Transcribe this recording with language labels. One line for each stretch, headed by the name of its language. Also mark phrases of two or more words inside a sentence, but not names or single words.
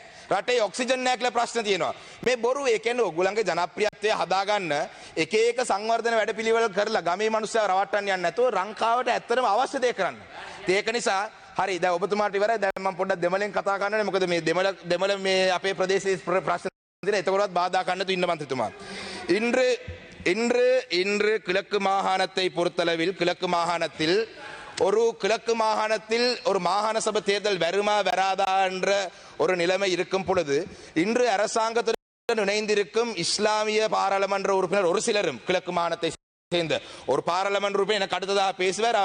Sinhala: රටේ ඔක්සිජන් නැහැ කියලා ප්‍රශ්න තියෙනවා. මේ බොරු ඒ කියන්නේ ඕගොල්ලන්ගේ ජනප්‍රියත්වය හදාගන්න එක සංවර්ධන වැඩපිළිවෙල කරලා ගමේ මිනිස්සුව රවට්ටන්න යන්නේ නැතුව ලංකාවට ඇත්තටම අවශ්‍ය දේ කරන්න. ඒක නිසා හරි දැන් ඔබතුමාට ඉවරයි. දැන් මම පොඩ්ඩක් දෙමළෙන් කතා කරන්න. මොකද මේ දෙමළ මේ අපේ ප්‍රදේශයේ ප්‍රශ්න දින එතකොටවත් බාධා කරන්න තු ඉන්න මන්ත්‍රීතුමා.
Tamil: இன்று கிழக்கு மாகாணத்தை பொறுத்தளவில் கிழக்கு மாகாணத்தில் ஒரு மாகாண சபை தேர்தல் வருமா வராதா என்ற ஒரு நிலைமை இருக்கும் பொழுது இன்று அரசாங்கத்துடன் இணைந்திருக்கும் இஸ்லாமிய பாராளுமன்ற உறுப்பினர் ஒரு சிலரும் கிழக்கு மாகாணத்தை சேர்ந்த ஒரு பாராளுமன்ற உறுப்பினர் எனக்கு அடுத்ததாக பேசுவார்.